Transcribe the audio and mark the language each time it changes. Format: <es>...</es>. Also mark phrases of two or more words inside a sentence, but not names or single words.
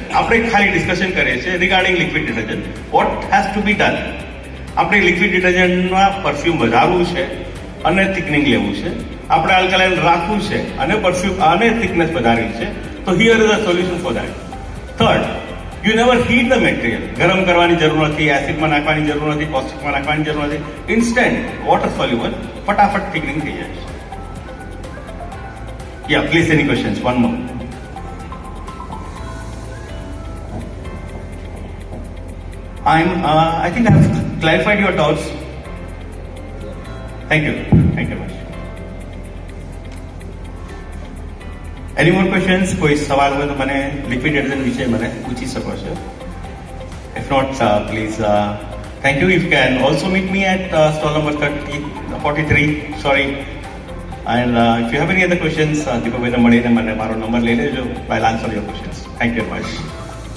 <gu>આપણે ખાલી</gu> <en>discussion</en> <gu>કરીએ છીએ</gu> <en>regarding liquid detergent. What has to be done?</en> <gu>આપણે</gu> <en>liquid detergent</en> <gu>માં પરફ્યુમ વધારવું છે અને થિકનિંગ લેવું છે. આપણે આલ્કલાઇન રાખવું છે અને પરફ્યુમ અને થિકનેસ વધારવી છે.</gu> <en>તો here is a solution for that. Third, you never heat the material.</en> <gu>ગરમ કરવાની જરૂર નથી, એસિડમાં નાખવાની જરૂર નથી, કોસ્ટિકમાં નાખવાની જરૂર નથી.</gu> <en>instant water soluble</en> <gu>ફટાફટ થિકનિંગ થઈ જાય છે.</gu> <en>Yeah, please, any questions? One more. I think I have clarified your doubts. Thank you. Thank you very much. Any more questions?</en> <hi>कोई सवाल हो तो मैंने</hi> <en>liquid detergent</en> <hi>विषय मैंने पूछी सको છો.</hi> <en>If not, please, thank you. You can also meet me at stall number 43. Sorry. And if you have any other questions,</en> <gu>દીપકભાઈને મળીને મને મારો નંબર લઈ લેજો.</gu> <en>I'll answer your questions. Thank you very much.</en>